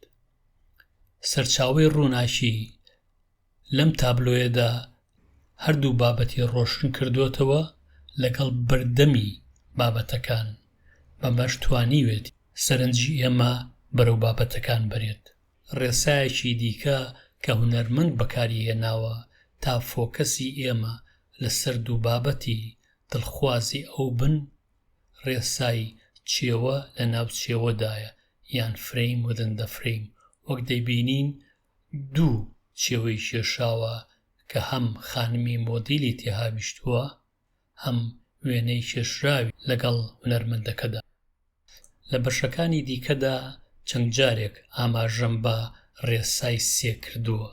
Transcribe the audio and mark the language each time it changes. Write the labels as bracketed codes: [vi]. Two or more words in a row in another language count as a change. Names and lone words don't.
[ckb] سەرچاوەی ڕووناچی لەم تابلۆیەدا هەردوو بابەتی ڕۆشن کردوتەوە لەگەڵ بەردەمی بابەتەکان، بەمەش توانیوێت سەرنجی ئێمە بەرەو بابەتەکان بەرێت. ڕێسایەکی دیکە کە هونەرمەند بەکاری هێناوە تا فۆکەسی ئێمە لەسەر دوو بابەتی دڵخوازی ئەو بن، ڕێسای چێوە لە ناو چێوەدایە یان فرەیم [en] within the frame. [ckb] وەک دەیبینین دوو چێوەی کێشاوە کە هەم خانمی مۆدیلی تێهاویشتووە هەم وێنەی کێشراوی لەگەڵ هونەرمەندەکەدا. لە بەشەکانی دیکەدا چەند جارێک ئاماژەم بە ڕێسای سێ کردووە.